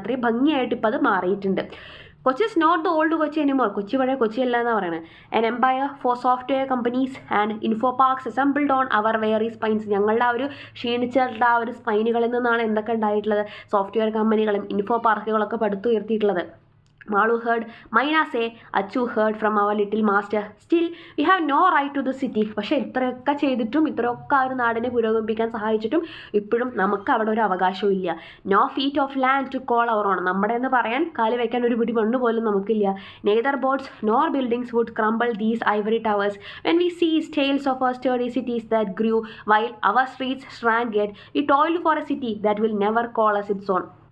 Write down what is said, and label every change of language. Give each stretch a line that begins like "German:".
Malayalam: അത്രയും ഭംഗിയായിട്ട് ഇപ്പോൾ അത് മാറിയിട്ടുണ്ട്.
English: Kochi is not the old Kochi anymore.
Malayalam: Kochi പഴയ കൊച്ചിയല്ല എന്നാണ് പറയുന്നത്.
English: An empire for software companies and info parks assembled on our weary spines.
Malayalam: ഞങ്ങളുടെ ആ ഒരു ക്ഷീണിച്ചിട്ടുള്ള ആ ഒരു സ്പൈനുകളിൽ നിന്നാണ് എന്തൊക്കെ ഉണ്ടായിട്ടുള്ളത്, സോഫ്റ്റ്വെയർ കമ്പനികളും info പാർക്കുകളൊക്കെ പടുത്തുയർത്തിയിട്ടുള്ളത്.
English: Malu heard, Maina say, Achu heard from our little master. Still, we have no right to the city.
Malayalam: പക്ഷേ ഇത്രയൊക്കെ ചെയ്തിട്ടും ഇത്രയൊക്കെ ആ ഒരു നാടിനെ പുരോഗമിപ്പിക്കാൻ സഹായിച്ചിട്ടും ഇപ്പോഴും നമുക്ക് അവിടെ ഒരു അവകാശവും ഇല്ല.
English: No feet of land to call our own.
Malayalam: നമ്മുടെ എന്ന് പറയാൻ കാല് വയ്ക്കാൻ ഒരു പിടി മണ്ണ് പോലും നമുക്കില്ല.
English: Neither boards nor buildings would crumble these ivory towers when we sees tales of our study cities that grew while our streets shrank yet we toiled for a city that will never call us its own.